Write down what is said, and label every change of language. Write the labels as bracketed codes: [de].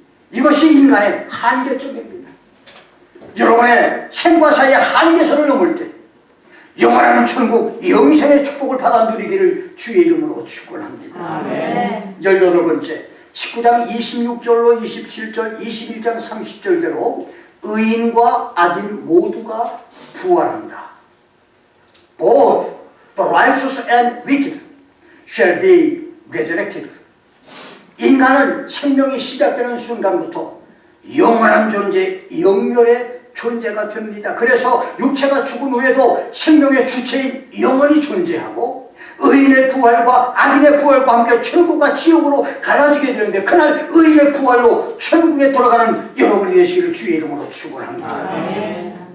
[ko] 이것이 인간의 한계점입니다. 여러분의 생과 사의 한계선을 넘을 때 영원한 천국 영생의 축복을 받아 누리기를 주의 이름으로 축원합니다. 아멘. 18번째, 19장 26절로 27절 21장 30절대로 의인과 악인 모두가 부활한다. [en] Both the righteous and wicked shall be resurrected. [ko] 인간은 생명이 시작되는 순간부터 영원한 존재, 영멸의 존재가 됩니다. 그래서 육체가 죽은 후에도 생명의 주체인 영원히 존재하고 의인의 부활과 악인의 부활과 함께 천국과 지옥으로 갈라지게 되는데 그날 의인의 부활로 천국에 돌아가는 여러분이 되시기를 주의 이름으로 축원합니다.